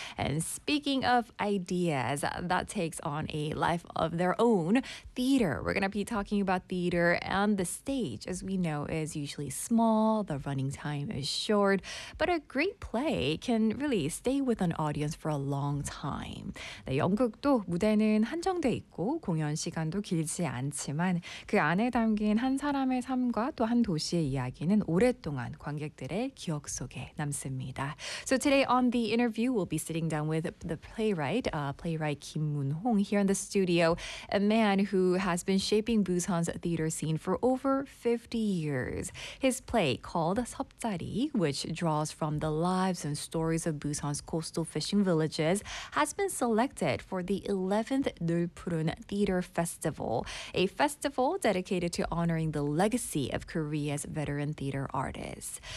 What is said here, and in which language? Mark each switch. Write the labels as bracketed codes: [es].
[en] And speaking of ideas that takes on a life of their own, theater. We're going to be talking about theater and the stage, as we know, is usually small, the running time is short, but a great play can really stay with an audience for a long time. [ko] 네, 연극도 무대는 한정돼 있고 공연 시간도 길지 않지만 그 안에 담긴 한 사람의 삶과 또 한 도시의 이야기는 오랫동안 관객들의 기억 속에 남습니다. [en] So today on the interview, we'll be sitting down with the playwright, playwright Kim Moon-hong here in the studio, a man who has been shaping Busan's theater scene for over 50 years. His play called 섭자리, which draws from the lives and stories of Busan's coastal fishing villages, has been selected for the 11th Nulpurun Theater Festival, a festival dedicated to honoring the legacy of Korea's veteran theater artists.